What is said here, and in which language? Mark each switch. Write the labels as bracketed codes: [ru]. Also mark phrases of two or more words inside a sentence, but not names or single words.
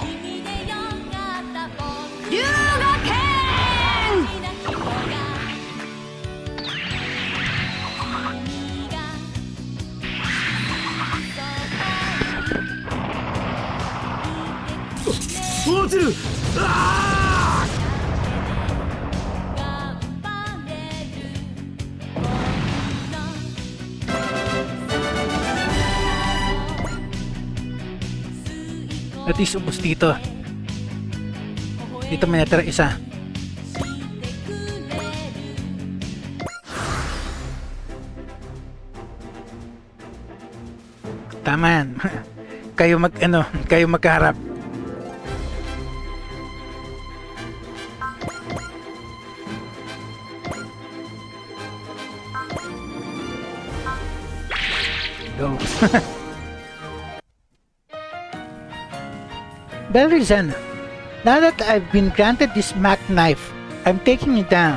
[ja] 龍河剣。落ちる。ああ。 [en] At least [tl] ubos dito. Dito may natira isa. Tama yan. Kayo kayo magkaharap. Go. [en] Belrizena, now that I've been granted this Mac knife, I'm taking you down.